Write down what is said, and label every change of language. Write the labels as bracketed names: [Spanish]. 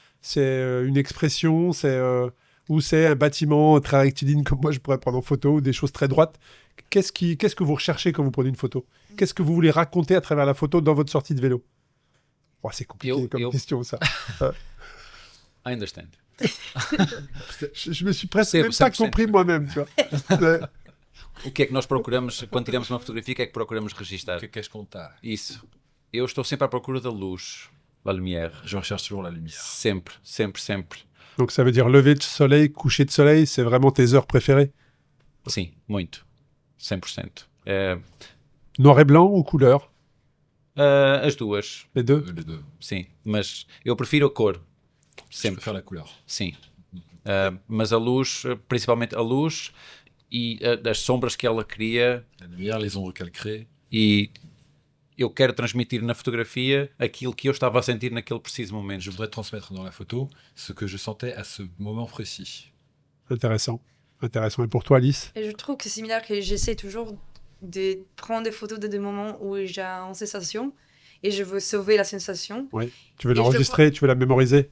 [French] C'est une expression? Ou c'est un bâtiment très rectiligne comme moi je pourrais prendre en photo, ou des choses très droites? Qu'est-ce que vous recherchez quand vous prenez une photo? Qu'est-ce que vous voulez raconter à travers la photo dans votre sortie de vélo? Oh, c'est compliqué comme question, ça. [English] I understand. [French] Je me suis presque même pas compris moi-même, tu vois. [Portuguese] O que é que nós procuramos, quando tiramos uma fotografia, o que é que procuramos registar? O que queres contar? Isso. Eu estou sempre à procura da luz, [French] la lumière. Je recherche toujours la lumière. [Portuguese] Sempre, sempre, sempre. [French] Donc ça veut dire lever de soleil, coucher de soleil, c'est vraiment tes heures préférées? [Portuguese] Sim, muito. 100%. [French] Noir et blanc ou couleur? [Portuguese] As duas. [French] Les deux? Les deux. [Portuguese] Sim, mas eu prefiro a cor. [French] Je [Portuguese] Sempre. [French] préfère la couleur. [Portuguese] Sim. Mas a luz, principalmente a luz e as sombras que ela cria. [French] La lumière, les ombres qu'elle crée. [Portuguese] E eu quero transmitir na fotografia aquilo que eu estava a sentir naquele preciso momento. [French] Je voudrais transmettre dans la photo ce que je sentais à ce moment précis. Intéressant. Intéressant. Et pour toi, Alice? Et je trouve que c'est similaire, que j'essaie toujours de prendre des photos de des moments où j'ai une sensation et je veux sauver la sensation. Oui. Tu veux l'enregistrer, tu veux la mémoriser?